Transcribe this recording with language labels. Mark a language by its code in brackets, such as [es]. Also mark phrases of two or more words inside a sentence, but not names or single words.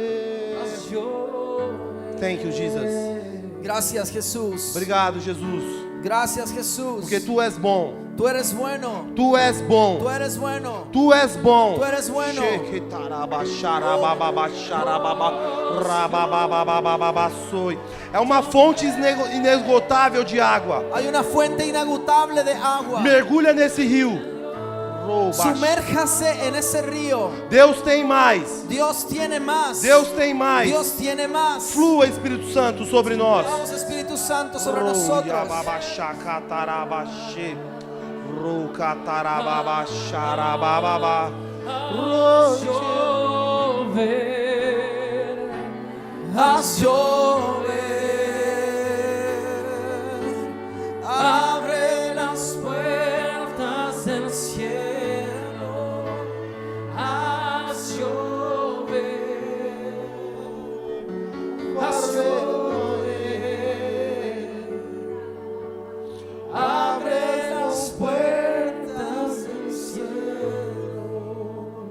[es] Haz llover. [en] Thank you, Jesus. [es] Gracias, Jesús. [pt] Obrigado, Jesus. [es] Gracias, Jesús. [pt] porque tu és bom. [es] Tú eres bueno. [pt] Tu és bom. [es] Tú eres bueno. [pt] Tu és bom. [es] Tu eres bueno. [pt] É uma fonte inesgotável de água. [es] Hay una fuente inagotable de agua. [pt] Mergulha nesse rio. [es] Sumérjase en ese río. [pt] Deus tem mais. [es] Dios tiene más. [pt] Deus tem mais. [es] Dios tiene más. [pt] Flua, Espírito Santo, sobre nós. [es] Vamos, Espíritu Santo, sobre nosotros. Haz llover, Abre las puertas del cielo, haz llover, haz llover, abre las puertas del cielo.